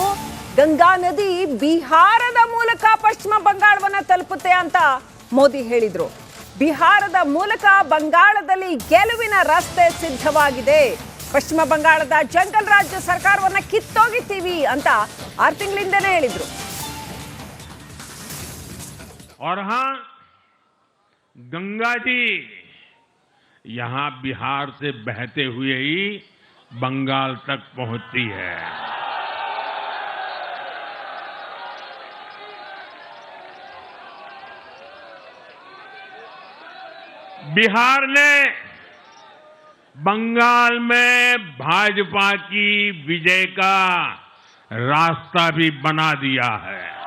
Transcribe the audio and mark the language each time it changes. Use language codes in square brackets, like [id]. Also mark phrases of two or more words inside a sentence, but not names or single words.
[kn] ಗಂಗಾ ನದಿ ಬಿಹಾರದ ಮೂಲಕ ಪಶ್ಚಿಮ ಬಂಗಾಳವನ್ನ ತಲುಪುತ್ತೆ ಅಂತ ಮೋದಿ ಹೇಳಿದ್ರು. ಬಿಹಾರದ ಮೂಲಕ ಬಂಗಾಳದಲ್ಲಿ ಗೆಲುವಿನ ರಸ್ತೆ ಸಿದ್ಧವಾಗಿದೆ. ಪಶ್ಚಿಮ ಬಂಗಾಳದ ಜಂಗಲ್ ರಾಜ್ಯ ಸರ್ಕಾರವನ್ನ ಕಿತ್ತೊಗಿತೀವಿ ಅಂತ 6 ತಿಂಗಳಿಂದನೇ ಹೇಳಿದ್ರು. [hi] और हां, गंगा जी यहां बिहार से बहते हुए ही बंगाल तक पहुंचती है। बिहार ने बंगाल में भाजपा की विजय का रास्ता भी बना दिया है।